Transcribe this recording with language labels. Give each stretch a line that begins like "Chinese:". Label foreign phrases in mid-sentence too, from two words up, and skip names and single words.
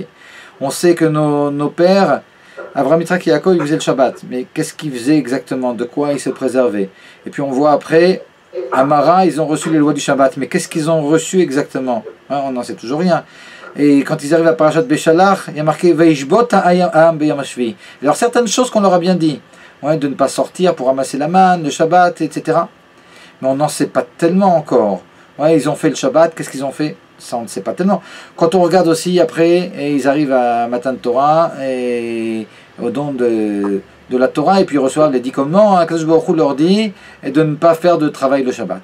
French: On sait que nos pères, Avraham, Yitzhak et Yaakov, ils faisaient le Shabbat, mais qu'est-ce qu'ils faisaient exactement? De quoi ils se préservaient? Et puis on voit après, à Mara, ils ont reçu les lois du Shabbat, mais qu'est-ce qu'ils ont reçu exactement? Ouais, on n'en sait toujours rien. Et quand ils arrivent à Parashat Beshalach, il y a marqué
Hebrew: וישבתו העם ביום השביעי.
French: Alors certaines choses qu'on leur a bien dit, ouais, de ne pas sortir pour ramasser la manne, le Shabbat, etc. Mais on n'en sait pas tellement encore. Ouais, ils ont fait le Shabbat, qu'est-ce qu'ils ont fait? Ça on ne sait pas tellement. Quand on regarde aussi après, et ils arrivent à
Hebrew: מתן תורה,
French: et au don de la Torah, et puis ils reçoivent les 10 commandements,
Hebrew: הקדוש ברוך הוא
French: leur dit de ne pas faire de travail le Shabbat.